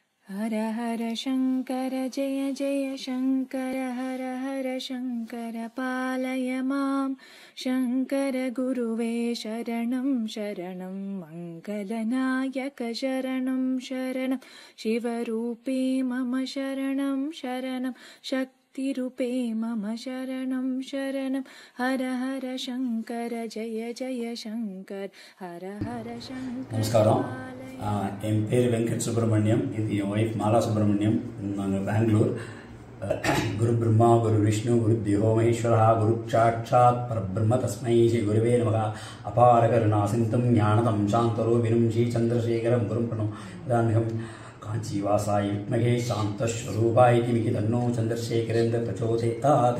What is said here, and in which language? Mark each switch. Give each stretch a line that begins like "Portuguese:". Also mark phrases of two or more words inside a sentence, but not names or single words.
Sanskrit: हर हर शंकर जय जय शंकर हर हर शंकर पालय मां शंकर गुरुवे शरणं शरणं मंगलनायक शरणं शरणं शिवरूपे मम शरणं शरणं शक्तिरूपे मम शरणं शरणं हर हर शंकर जय जय शंकर हर हर शंकर
Tamil: நமஸ்காரம். என் பேர் வெங்கட் சுப்பிரமணியம். இது என் ஒய்ஃப் மாலா சுப்பிரமணியம். நாங்கள் பெங்களூர்.
Sanskrit: गुरु ब्रह्मा गुरु विष्णु गुरु देवो महेश्वरा गुरु साक्षात् परब्रह्म तस्मै श्री गुरवे नमः. अपार करुणासिन्धुं ज्ञानदं शान्तरूपिणं श्री चन्द्रशेखरं गुरुं प्रणमं काञ्चीवासाय विद्महे शान्तस्वरूपाय धीमहि तन्नो चन्द्रशेखरेन्द्र प्रचोदयात्.